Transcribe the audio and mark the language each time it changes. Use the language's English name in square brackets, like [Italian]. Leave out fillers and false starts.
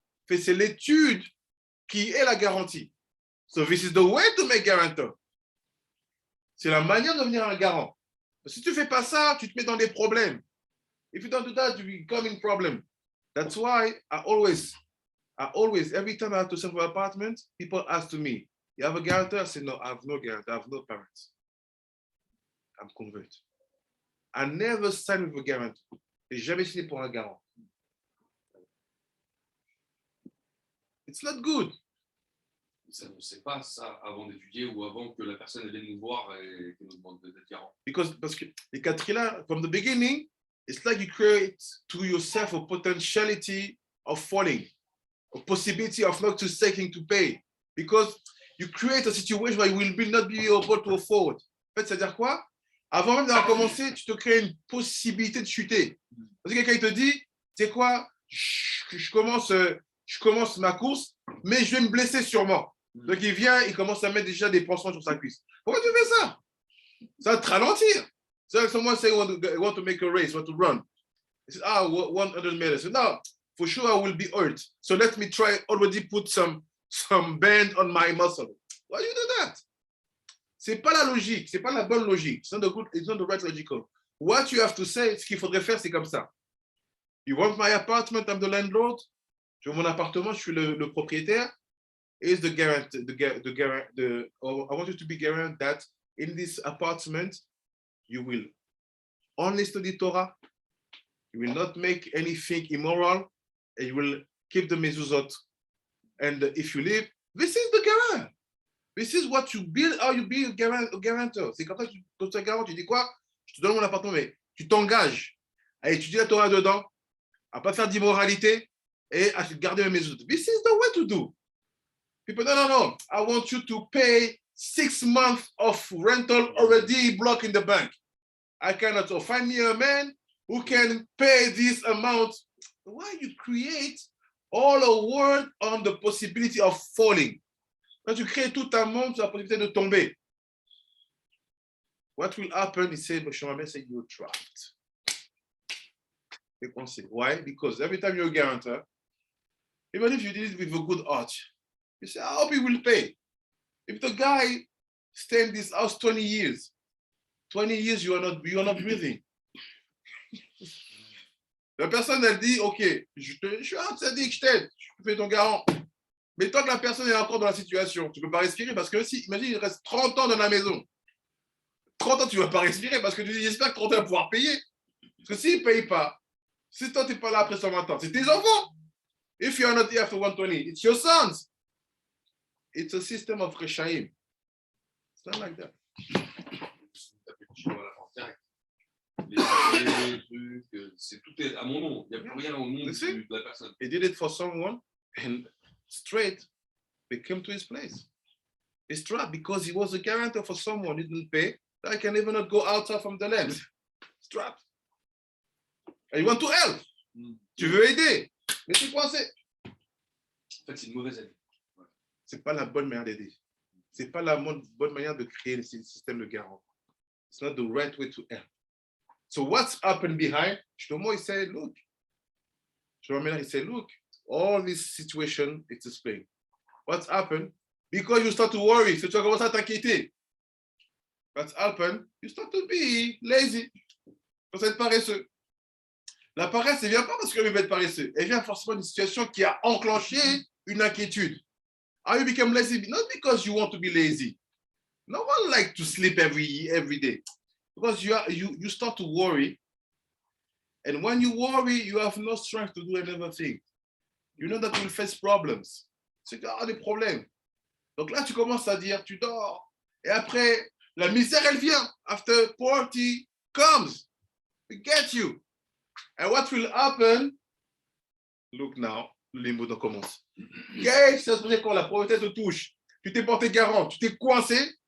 [French] C'est l'étude qui est la garantie. [English] So this is the way to make guarantor. [French] C'est la manière de devenir un garant. Si tu ne fais pas ça, tu te mets dans des problèmes. [English] If you don't do that, you become in problem. That's why I always, every time I have to sell for an apartment, people ask to me, you have a guarantor? I say, no, I have no guarantor. I have no parents. I'm converted. I never signed with a guarantor. [French] Je n'ai jamais signé pour un garant. [English] It's not good. [French] Ça, on ne sait pas ça avant d'étudier ou avant que la personne vienne nous voir et qu'elle nous demande d'être garant. Parce que les quatre là, [English] from the beginning, it's like you create to yourself a potentiality of falling, a possibility of not taking to pay, because you create a situation where you will not be able to afford. [French] En fait, c'est-à-dire quoi? Avant même d'avoir commencé, tu te crées une possibilité de chuter. Parce que quelqu'un te dit, c'est quoi? Je commence ma course, mais je vais me blesser sûrement. Donc il vient, il commence à mettre déjà des pansements sur sa cuisse. Pourquoi tu fais ça? Ça va te ralentir. [English] So someone say want to make a race, want to run. He says, 100 meters. So, no, for sure I will be hurt. So let me try already put some band on my muscle. Why do you do that? [French] C'est pas la logique, c'est pas la bonne logique. [English] It's not the right logical. What you have to say, [French] ce qu'il faudrait faire, c'est comme ça. [English] You want my apartment, I'm the landlord. [French] Je veux mon appartement, je suis le propriétaire. [English] Is the guarantee, I want you to be guaranteed that in this apartment, you will only study Torah, you will not make anything immoral, and you will keep the mezuzot. And if you leave, this is the garant. This is what you build, how you build a guarantor. [French] C'est comme ça que tu construis un garant. Tu dis quoi? Je te donne mon appartement, mais tu t'engages à étudier la Torah dedans, à ne pas faire d'immoralité et à garder mes maisons. [English] This is the way to do. People, no. I want you to pay 6 months of rental already blocked in the bank. I cannot. So find me a man who can pay this amount. Why you create all a world on the possibility of falling? [French] Quand tu crées tout un monde sur la possibilité de tomber. [English] What will happen? He said, Shomer said, you're trapped. Why? Because every time you're a guarantor, even if you did it with a good heart, you say, I hope he will pay. If the guy stay in this house 20 years, you are not breathing. [French] La personne, elle dit, OK, je suis un tzaddik, je t'aide, je fais ton garant. Mais tant que la personne est encore dans la situation, tu ne peux pas respirer parce que si, imagine, il reste 30 ans dans la maison. 30 ans, tu ne vas pas respirer parce que tu dis, j'espère que 30 ans, va pouvoir payer. Parce que s'il ne paye pas, si toi, tu n'es pas là après 120 ans, c'est tes enfants. [English] If you are not here after 120, it's your sons. It's a system of reshaim. It's not like that. [French] Tout est à mon nom. Il n'y a plus rien au nom de la personne. [English] He did it for someone and straight they came to his place. He's trapped because he was a guarantor for someone who didn't pay. I can even not go outside from the land. He's trapped. And you want to help. [French] Tu veux aider, mais tu es coincé. En fait, c'est une mauvaise idée. C'est pas la bonne manière d'aider. C'est pas la bonne manière de créer le système de garant. [English] It's not the right way to help. So what's happened behind? Shlomo, he said, look. He said, look, all this situation, it's explained. What's happened? Because you start to worry. [French] So tu vas commencer à t'inquiéter. [English] What's happened? You start to be lazy. [French] Tu commences à être paresseux. La paresse, elle ne vient pas parce que tu veux être paresseux. Elle vient forcément d'une situation qui a enclenché une inquiétude. [English] How you become lazy? Not because you want to be lazy. No one likes to sleep every day. Because you start to worry. And when you worry, you have no strength to do another thing. You know that you will face problems. [French] C'est qu'il y a des problèmes. Donc là, tu commences à dire, tu dors. Et après, la misère, elle vient. [English] After poverty comes, it gets you. And what will happen? Look now, [French] les mots commencent. Qu'est-ce qui se passe quand la pauvreté te touche? Tu t'es porté garant, tu t'es coincé.